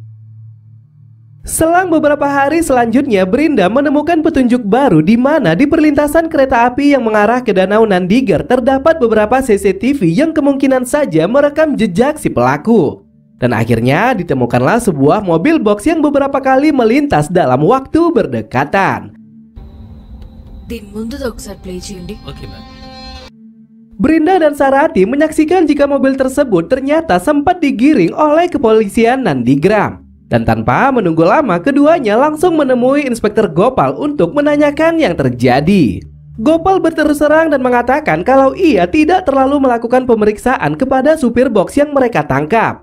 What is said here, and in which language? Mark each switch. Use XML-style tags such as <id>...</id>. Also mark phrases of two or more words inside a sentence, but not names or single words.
<id>Selang beberapa hari selanjutnya, Brinda menemukan petunjuk baru di mana di perlintasan kereta api yang mengarah ke Danau Nandigar terdapat beberapa CCTV yang kemungkinan saja merekam jejak si pelaku. Dan akhirnya ditemukanlah sebuah mobil box yang beberapa kali melintas dalam waktu berdekatan.</id> <te>దీని ముందు ఒకసారి ప్లే చేయండి.</te> <en>okay ma'am.</en> <id>Brinda dan Sarati menyaksikan jika mobil tersebut ternyata sempat digiring oleh kepolisian Nandigram. Dan tanpa menunggu lama, keduanya langsung menemui Inspektur Gopal untuk menanyakan yang terjadi. Gopal berterus terang dan mengatakan kalau ia tidak terlalu melakukan pemeriksaan kepada supir box yang mereka tangkap.</id>